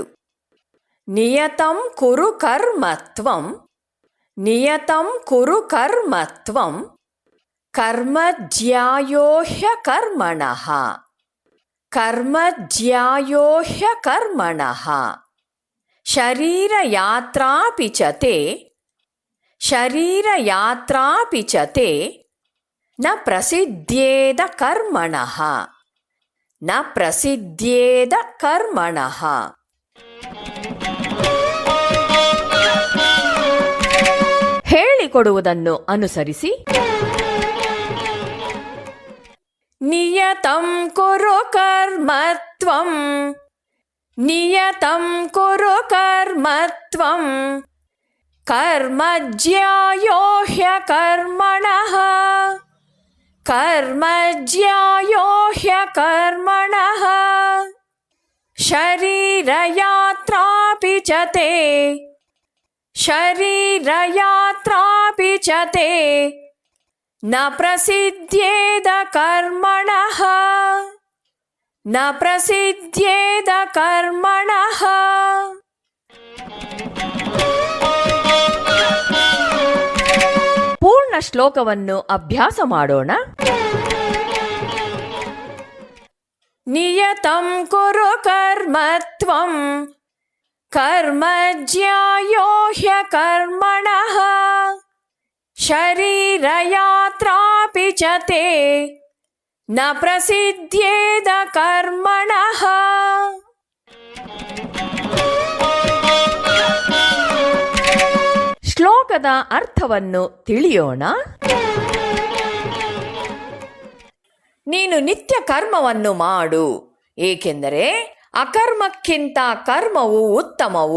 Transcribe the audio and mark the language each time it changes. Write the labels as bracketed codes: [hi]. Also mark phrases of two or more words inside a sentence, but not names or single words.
[sa] ನಿಯತಂ ಕುರು ಕರ್ಮತ್ವಂ ನಿಯತಂ ಕುರು ಕರ್ಮತ್ವಂ ಕರ್ಮಜ್ಯಾಯೋ ಹ್ಯಕರ್ಮಣಃ ಕರ್ಮಜ್ಯಾಯೋ ಹ್ಯಕರ್ಮಣಃ ಶರೀರಯಾತ್ರಾಪಿ ಚ ತೇ ಶರೀರಯಾತ್ರಾಪಿ ಚ ತೇ ನ ಪ್ರಸಿದ್ಧ್ಯೇದ ಕರ್ಮಣಃ ನ ಪ್ರಸಿದ್ಧ್ಯೇದ ಕರ್ಮಣಃ. [kn] ಹೇಳಿಕೊಡುವುದನ್ನು ಅನುಸರಿಸಿ. [sa] ನಿಯತಂ ಕುರು ಕರ್ಮತ್ವಂ ನಿಯತಂ ಕುರು ಕರ್ಮತ್ವಂ ಕರ್ಮಜ್ಯಾಯೋ ಹ್ಯಕರ್ಮಣಃ ಕರ್ಮಜ್ಯಾಯೋ ಹ್ಯಕರ್ಮಣಃ ಶರೀರಯಾತ್ರಾಪಿ ಚ ತೇ ಶರೀರಯಾತ್ರಾಪಿ ಚ ತೇ ನ ಪ್ರಸಿದ್ಧ್ಯೇದ ಕರ್ಮಣಃ ನ ಪ್ರಸಿದ್ಧ್ಯೇದ ಕರ್ಮಣಃ. [kn] ಪೂರ್ಣ ಶ್ಲೋಕವನ್ನು ಅಭ್ಯಾಸ ಮಾಡೋಣ. [sa] ನಿಯತಂ ಕುರು ಕರ್ಮತ್ವಂ ಕರ್ಮಜ್ಯಾಯೋ ಹ್ಯಕರ್ಮಣಃ ಶರೀರಯಾತ್ರಾಪಿ ಚ ತೇ ನ ಪ್ರಸಿದ್ಧ್ಯೇದ ಕರ್ಮಣಃ. [kn] ಶ್ಲೋಕದ ಅರ್ಥವನ್ನು ತಿಳಿಯೋಣ. ನೀನು ನಿತ್ಯ ಕರ್ಮವನ್ನು ಮಾಡು, ಏಕೆಂದರೆ ಅಕರ್ಮಕ್ಕಿಂತ ಕರ್ಮವು ಉತ್ತಮವು.